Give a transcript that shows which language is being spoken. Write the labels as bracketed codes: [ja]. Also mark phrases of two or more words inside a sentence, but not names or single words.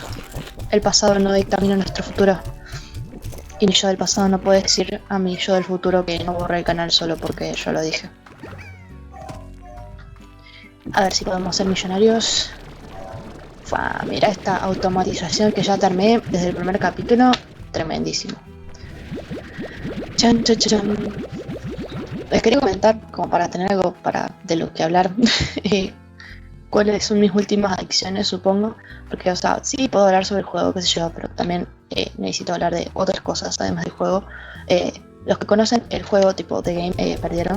[es] El pasado no dictamina nuestro futuro. Y mi yo del pasado no puede decir a mi yo del futuro que no borré el canal solo porque yo lo dije. A ver si podemos ser millonarios. Mira esta automatización que ya terminé desde el primer capítulo. Tremendísimo. Chan, chan, chan. Les quería comentar, como para tener algo de lo que hablar, cuáles son mis últimas adicciones, supongo. Porque, o sea, sí puedo hablar sobre el juego, qué sé yo, pero también necesito hablar de otras cosas además del juego. Los que conocen el juego tipo The Game perdieron.